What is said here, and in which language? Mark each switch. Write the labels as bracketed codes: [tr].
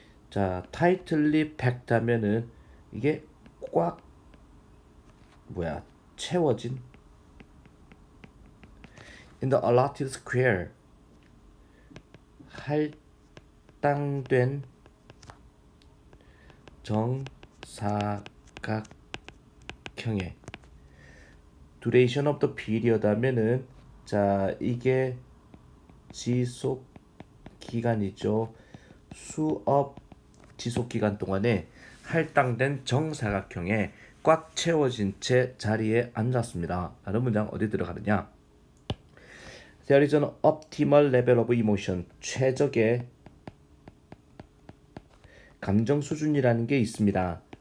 [ko] 자 [en] tightly packed [ko] 하면은 이게 꽉 채워진 [en] in the allotted square [ko] 할당된 정사각형에 [en] duration of the period [ko] 하면은 자 이게 지속 기간이죠. 수업 지속 기간 동안에 할당된 정사각형에 꽉 채워진 채 자리에 앉았습니다. 라는 문장 어디 들어가느냐? [en] There is an optimal level of emotion. [ko] 최적의 감정 수준이라는 게 있습니다.